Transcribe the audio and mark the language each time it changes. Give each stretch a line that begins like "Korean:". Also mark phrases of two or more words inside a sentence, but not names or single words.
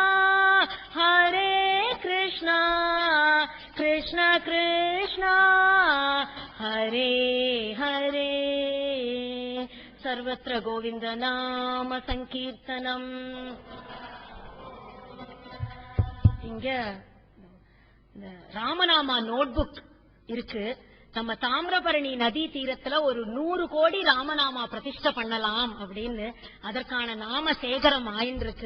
Sanskrit: कृष्ण कृष्ण हरे हरे सर्वत्र गोविन्द नाम सङ्कीर्तनम्.
Tamil: இங்க ராமநாமா நோட்புக் இருக்கு. நம்ம தாமிரபரணி நதி தீரத்துல ஒரு 100 கோடி ராமநாமா பிரதிஷ்டை பண்ணலாம் அப்படின்னு அதற்கான நாம சேகரம் ஆயிருக்கு.